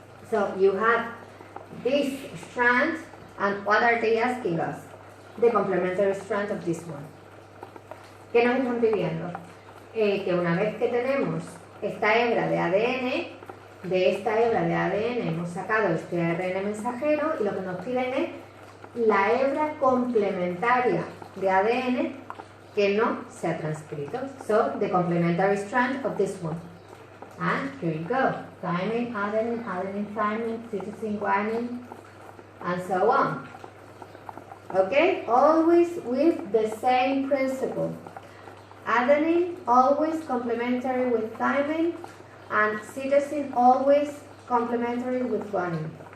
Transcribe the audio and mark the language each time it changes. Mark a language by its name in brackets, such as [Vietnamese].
[English] So you have this strand, and what are they asking us? The complementary strand of this one. [Spanish] ¿Qué nos están pidiendo? Que una vez que tenemos esta hebra de ADN, de esta hebra de ADN hemos sacado este ARN mensajero, y lo que nos piden es la hebra complementaria de ADN que no se ha transcrito. [English] So, the complementary strand of this one. And here you go. Thymine, adenine, adenine, thymine, cytosine, guanine, and so on. Okay? Always with the same principle. Adenine, always complementary with thymine, and cytosine always complementary with guanine.